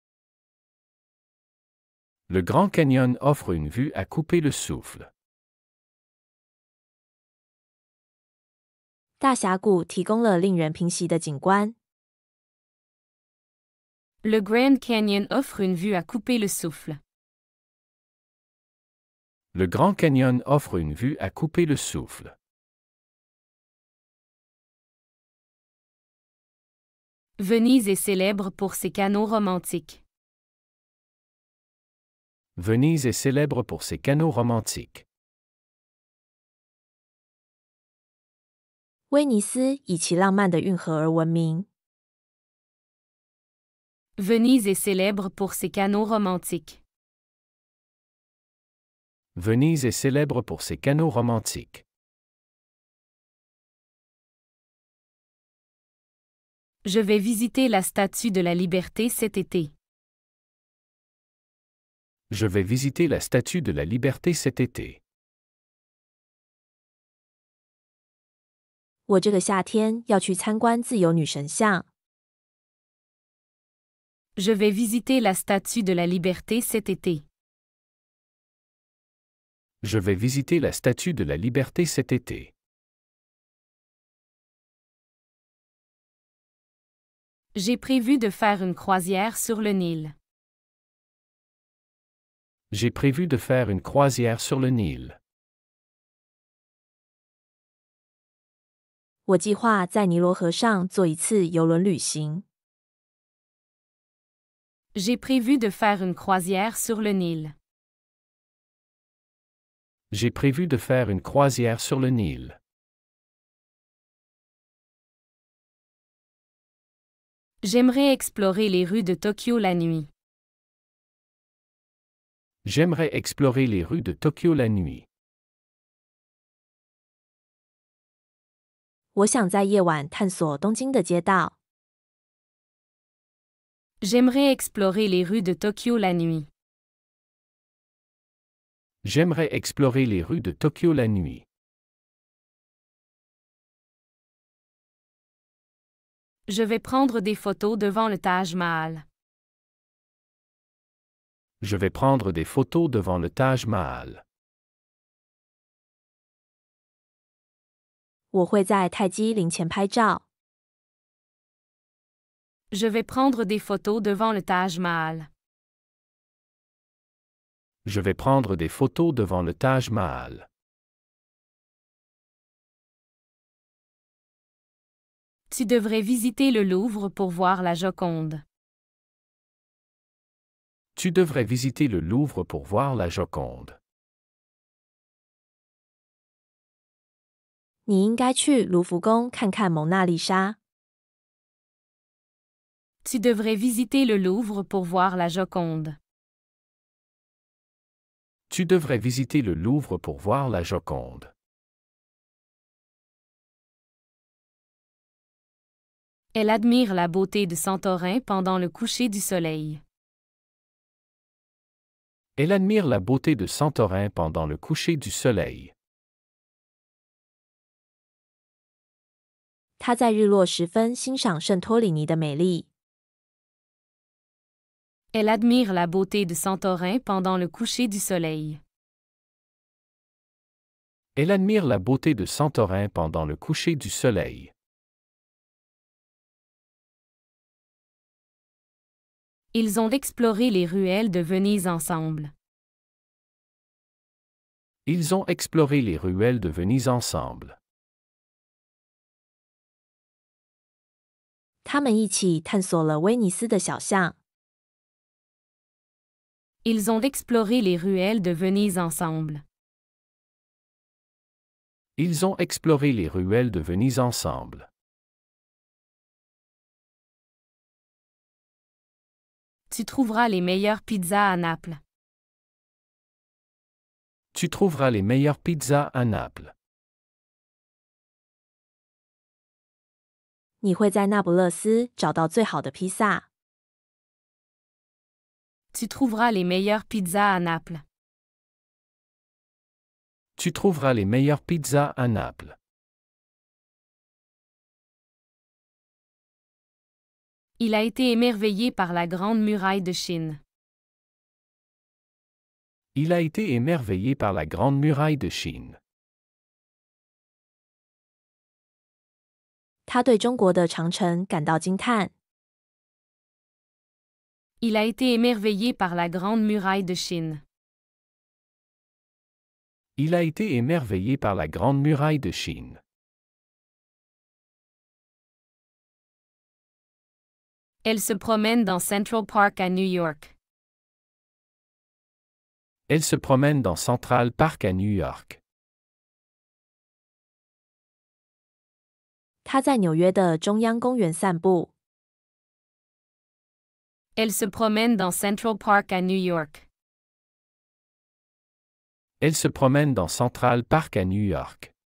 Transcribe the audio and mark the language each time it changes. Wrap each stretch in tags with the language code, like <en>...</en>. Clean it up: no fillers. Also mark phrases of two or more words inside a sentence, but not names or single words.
<fr>Le Grand Canyon offre une vue à couper le souffle.</fr> <zh>大峡谷提供了令人平息的景观。</zh> <fr>Le Grand Canyon offre une vue à couper le souffle. Le Grand Canyon offre une vue à couper le souffle. Venise est célèbre pour ses canaux romantiques. Venise est célèbre pour ses canaux romantiques.</fr> <zh>威尼斯以其浪漫的运河而闻名。</zh> <fr>Venise est célèbre pour ses canaux romantiques. Venise est célèbre pour ses canaux romantiques. Je vais visiter la Statue de la Liberté cet été. Je vais visiter la Statue de la Liberté cet été.</fr> <zh>我这个夏天要去参观自由女神像。</zh> <fr>Je vais visiter la Statue de la Liberté cet été. Je vais visiter la Statue de la Liberté cet été. J'ai prévu de faire une croisière sur le Nil. J'ai prévu de faire une croisière sur le Nil.</fr> <zh>我计划在尼罗河上做一次邮轮旅行。</zh> <fr>J'ai prévu de faire une croisière sur le Nil. J'ai prévu de faire une croisière sur le Nil. J'aimerais explorer les rues de Tokyo la nuit. J'aimerais explorer les rues de Tokyo la nuit.</fr> <zh>我想在夜晚探索东京的街道。</zh> <fr>J'aimerais explorer les rues de Tokyo la nuit. J'aimerais explorer les rues de Tokyo la nuit. Je vais prendre des photos devant le Taj Mahal. Je vais prendre des photos devant le Taj Mahal.</fr> <zh>我会在泰姬陵前拍照。</zh> <fr>Je vais prendre des photos devant le Taj Mahal. Je vais prendre des photos devant le Taj Mahal. Tu devrais visiter le Louvre pour voir la Joconde. Tu devrais visiter le Louvre pour voir la Joconde.</fr> <zh>你应该去卢浮宫看看蒙娜丽莎。</zh> <fr>Tu devrais visiter le Louvre pour voir la Joconde. Tu devrais visiter le Louvre pour voir la Joconde. Elle admire la beauté de Santorin pendant le coucher du soleil. Elle admire la beauté de Santorin pendant le coucher du soleil.</fr> <zh>她在日落时分欣赏圣托里尼的美丽。</zh> <fr>Elle admire la beauté de Santorin pendant le coucher du soleil. Elle admire la beauté de Santorin pendant le coucher du soleil. Ils ont exploré les ruelles de Venise ensemble. Ils ont exploré les ruelles de Venise ensemble.</fr> <zh>他们一起探索了威尼斯的小巷。</zh> <fr>Ils ont exploré les ruelles de Venise ensemble. Ils ont exploré les ruelles de Venise ensemble. Tu trouveras les meilleures pizzas à Naples. Tu trouveras les meilleures pizzas à Naples.</fr> <zh>你会在那不勒斯找到最好的披萨。</zh> <fr>Tu trouveras les meilleures pizzas à Naples. Tu trouveras les meilleures pizzas à Naples. Il a été émerveillé par la Grande Muraille de Chine. Il a été émerveillé par la Grande Muraille de Chine.</fr> <zh>他对中国的长城感到惊叹。</zh> <fr>Il a été émerveillé par la Grande Muraille de Chine. Il a été émerveillé par la Grande Muraille de Chine. Elle se promène dans Central Park à New York. Elle se promène dans Central Park à New York.</fr> <zh>他在纽约的中央公园散步。</zh> <fr>Elle se promène dans Central Park à New York. Elle se promène dans Central Park à New York.</fr>